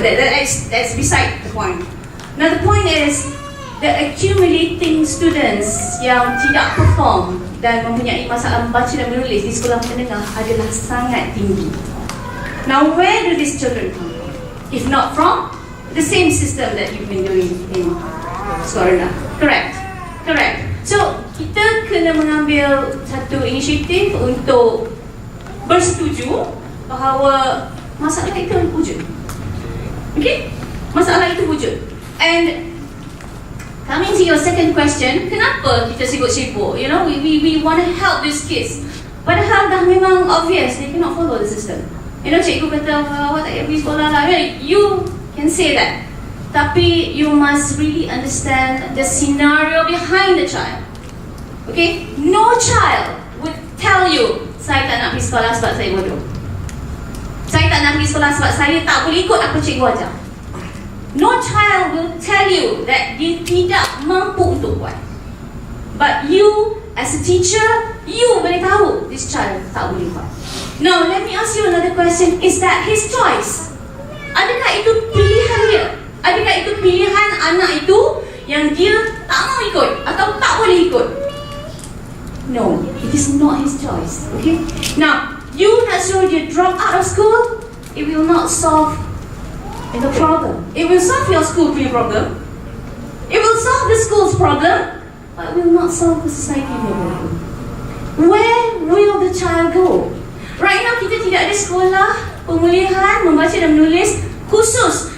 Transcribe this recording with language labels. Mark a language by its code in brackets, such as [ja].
[en] That's beside the point. Now the point is the accumulating students [ms] yang tidak perform dan mempunyai masalah membaca dan menulis di sekolah menengah adalah sangat tinggi. [en] Now where do these children come from? If not from the same system that you've been doing in sekolah rendah. Correct. [ms] So, kita kena mengambil satu inisiatif untuk bersetuju bahawa masalah itu wujud. [en] Okay? [ms] Masalah itu wujud. [en] And coming to your second question, [ms] kenapa kita sibuk-sibuk? [en] We want to help these kids. [ms] Padahal dah memang [en] obvious, they cannot follow the system. [ms] Cikgu kata, awak tak payah pergi sekolah lah. [en] You can say that. Tapi you must really understand the scenario behind the child. Okay? No child would tell you, [ms] saya tak nak pergi sekolah sebab saya bodoh. Saya tak nak pergi sekolah sebab saya tak boleh ikut apa cikgu ajar. [en] No child will tell you that [ms] dia tidak mampu untuk buat. [en] But you, as a teacher, you [ms] boleh tahu [en] this child [ms] tak boleh buat. [en] Now, let me ask you another question. Is that his choice? [ms] Adakah itu pilihan dia? Adakah itu pilihan anak itu yang dia tak mau ikut atau tak boleh ikut? [en] No, it is not his choice. Okay? Now, you nak suruh dia drop out of school, it will not solve the problem. It will solve your school problem. It will solve the school's problem, but it will not solve the society problem. Where will the child go? [ms] Right now, kita tidak ada sekolah pemulihan membaca dan menulis khusus.